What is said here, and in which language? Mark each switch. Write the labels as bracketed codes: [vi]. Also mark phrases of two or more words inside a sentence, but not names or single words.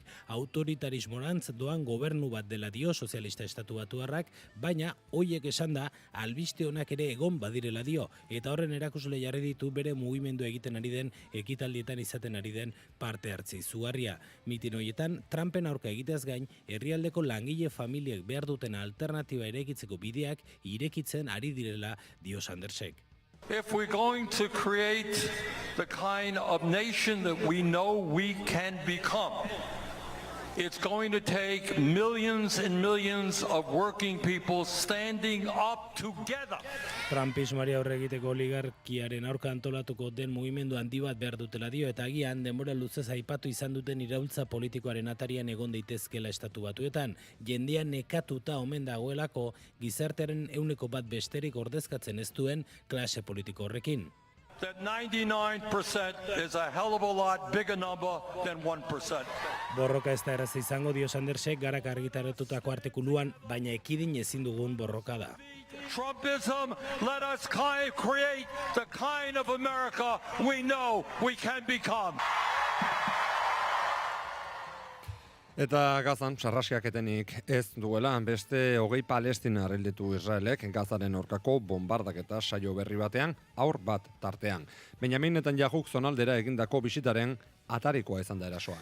[eu] Autoritarismorantz doan gobernu bat dela dio sozialista estatu batuarrak, baina hoiek esan da albiste onak ere egon badirela dio, eta horren erakusle jarri ditu bere mugimendu egiten ari den ekitaldietan izaten ari den parte hartze izugarria. Mitin horietan Trumpen aurka egiteaz gain, herrialdeko langile familiek behar duten alternatiba irekitzeko bideak irekitzen ari direla dio Sandersek. [en] If we're going to create the kind of nation that we know we can become, it's going to take millions and millions of working people standing up together. [eu] Trumpismoari aurre egiteko oligarkiaren aurka antolatuko den mugimendu handi bat behar dutela dio, eta agian denbora luzez aipatu izan duten iraultza politikoaren atarian egon daitezkela estatu batuetan. Jendean nekatuta omen dagoelako gizartearen 1% besterik ordezkatzen ez duen klase politiko horrekin. [en] That 99% is a hell of a lot bigger number than 1%. [eu] Borroka ez da erraza izango dio Sandersek garak argitaratutako artikuluan, baina ekidin ezin dugun borroka da. [en] Trumpism, let us create the kind of America we know we can become. [eu] Eta Gazan, sarraskiaketenik ez duela, beste 20 Palestinar helditu Israelek Gazaren aurkako bombardaketa saio berri batean, aur bat tartean. Benjamin Netanyahuk zonaldera egindako bisitaren atarikoa izan da erasoa.